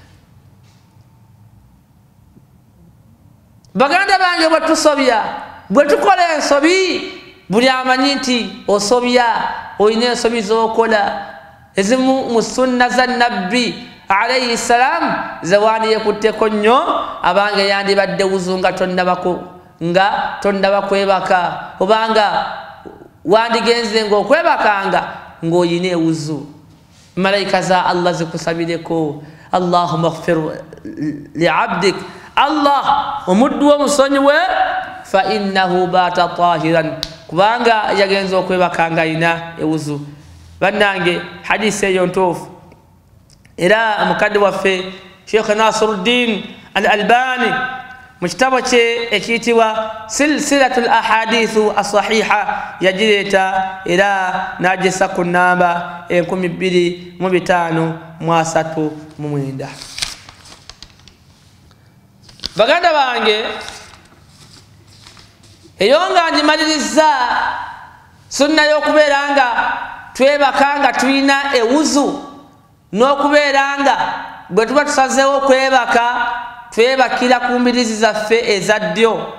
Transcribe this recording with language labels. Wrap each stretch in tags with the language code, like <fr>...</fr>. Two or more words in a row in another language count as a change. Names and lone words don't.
<lg>Baganda bange bwe tusobya bwe tukola ensobi buli amanyi nti osobya olina ensobi z'okola ezimu mu sunna za nabbi</lg> <ar>عليه السلام</ar> <lg>zewaani yekutteko nnyo abange yandibadde wuzu nga tonnaba kwebaka obanga wandigenze ng'okwebakanga ng'oyina ewuzu. Malaika za Allah zikusabireko.</lg> <ar>اللهم اغفر لي عبدك.</ar> <lg>Allah omuddu wo musonyiwe</lg> <ar>فإنه بات طاهرا,</ar> <lg>kubanga yagenza okwebakanga ayina ewuzu. Bannange hadisi eyo ntuufu era mukadde waffe Sheikh Nasiruddin al-Albani mu kitabo kye ekiyitibwa silsilatul ahadithu as-sahiha yagireeta era n'agissa ku nnamba 2539. baganda bange eyonga njimaliriza sunna y'okubeera nga twebaka nga tulina ewuzu n'okubeera nga bwe tuba tusazeewo okwebaka twebakira ku mbirizi zaffe eza ddyo.</lg>